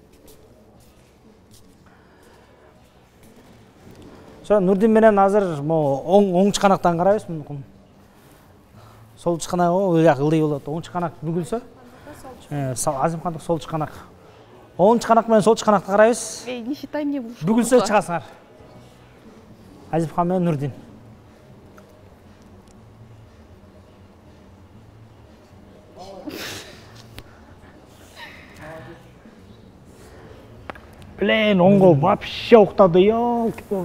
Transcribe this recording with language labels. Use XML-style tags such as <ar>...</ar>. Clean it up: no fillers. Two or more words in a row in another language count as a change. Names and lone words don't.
<ky>Нурдин менен азыр оң чыканактан карайбыз мүмкүн. Сол чыканак ылдый болот. Оң чыканак бүгүлсө, Азимхандык сол чыканак. Оң чыканак менен сол чыканакты карайбыз.</ky> <ru>Не считай мне в ушко.</ru> <ky>Бүгүлсө чыгасыңар. Азимхан менен Нурдин. Блин, оң кол вообще уктады, ёлки-палки.</ky>